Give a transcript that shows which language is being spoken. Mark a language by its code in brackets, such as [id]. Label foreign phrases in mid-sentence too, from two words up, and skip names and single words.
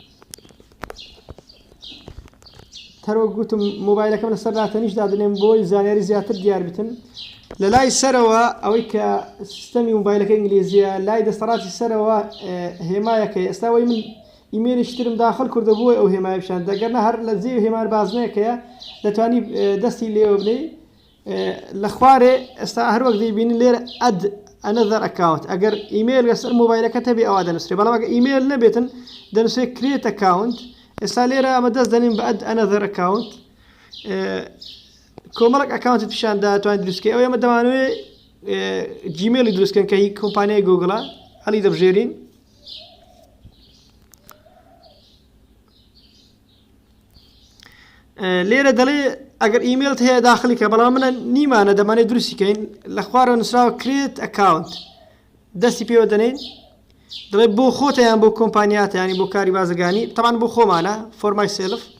[ckb] هەروەک گوتم مۆبایلەکەم لەسەر داتەنیش دادنێم بۆی زانیاری زیاتر دیار بتن لە لای سەرەوە ئەوەی کە سیستەمی مۆبایلەکە ئینگلیزیە لای دەسەڵاتی سەرەوە هێمایەکەی ئێستاوەی من ئیمێلێکی ترم داخل کردە بۆی ئەو هێمای پیشان دەگەرنە هەر لە جێ هێمان بازنەیەکەیە دەتوانی دەستی لێوە بنێ لە خوارێ ئێستا هەروەک دەیبینی لێرە [en] add another account [ckb] ئەگەر ئیمێل لەسەر مۆبایلەکە هەبێ ئەوە دەنووسێ بەڵام ئەگەر ئیمێل نەبێتن دەنووسێ [en] create account [ckb] ئێستا لێرە ئەمە دەست دەنین بە [en] add another account [ckb] کۆمەڵک ئەکاونتت پیشاندا توانین دروستکەی ئەو ئێمە دەمانوێت جیمێلی دروستکەن کە هی کۆمپانیای گۆگڵە هەڵی دەبژێرین لێرە دەڵێ ئەگەر ئیمێلت هەیە داخلی کە بەڵام منە نیمانە دەمانێت دروستیکەین لە خوارەوە نووسراوە [en] create account [ckb] دەستی پێوە دەنێن دەڵێ بۆ خۆتە یان بۆ کۆمپانیاتە ینی بۆ کاری بازرگانی تەمان بۆ خۆمانە [en] for myself